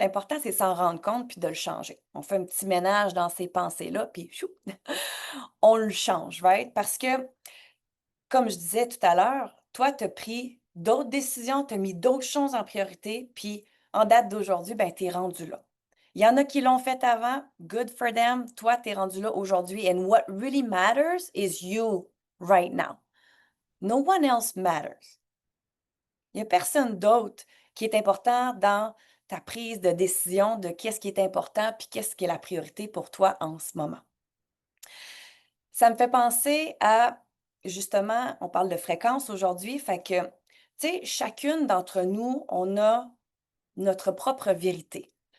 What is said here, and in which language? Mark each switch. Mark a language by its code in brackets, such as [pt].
[fr] L'important, c'est s'en rendre compte puis de le changer. On fait un petit ménage dans ces pensées-là, puis chou, on le change, right? Parce que comme je disais tout à l'heure, toi, tu as pris d'autres décisions, tu as mis d'autres choses en priorité, puis en date d'aujourd'hui, ben, tu es rendu là. Il y en a qui l'ont fait avant, [en] good for them. [fr] Toi, tu es rendu là aujourd'hui. [en] And what really matters is you right now. No one else matters. [fr] Il n'y a personne d'autre qui est important dans ta prise de décision de qu'est-ce qui est important puis qu'est-ce qui est la priorité pour toi en ce moment. Ça me fait penser à, justement, on parle de fréquence aujourd'hui, fait que, tu sais, chacune d'entre nous, on a notre propre vérité.